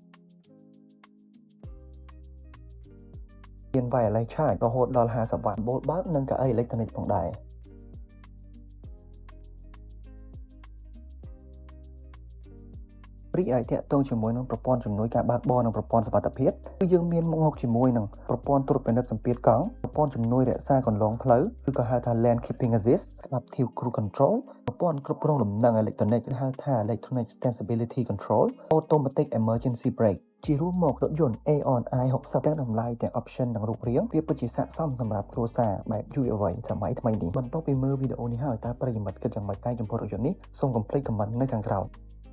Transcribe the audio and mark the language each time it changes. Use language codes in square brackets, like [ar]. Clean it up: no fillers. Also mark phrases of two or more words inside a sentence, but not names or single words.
[km] មាន [en] wireless charge [km] រហូតដល់ 50 វ៉ាត់បូលបើកនិងកៅអីអេឡិចត្រូនិកផងដែររីឯតាក់ទងជាមួយនឹងប្រព័ន្ធជំនួយការបើកបរនិង ប្រព័ន្ធសុវត្ថិភាពគឺយើងមានមកជាមួយនឹងប្រព័ន្ធត្រួតពិនិត្យសម្ពាធកង់ប្រព័ន្ធជំនួយរក្សាកន្លងផ្លូវឬក៏ហៅថា [en] lane keeping assist adaptive cruise control [km] ប្រព័ន្ធគ្រប់គ្រងលំនឹងអេឡិចត្រូនិកឬហៅថា [en] electronic stability control automatic emergency brake [km] ជារួមមករថយន្ត Aeon i60 ទាំងតម្លៃទាំង option និងរូបរាងវាពិតជាស័ក្តិសមសម្រាប់គ្រួសារបែបយុវវ័យសម័យថ្មីនេះបន្ទាប់ពីមើលវីដេអូនេះហើយតើប្រិយមិត្តគិតយ៉ាងម៉េចដែរចំពោះរថយន្តនេះសូមកុំភ្លេច comment នៅខាងក្រោម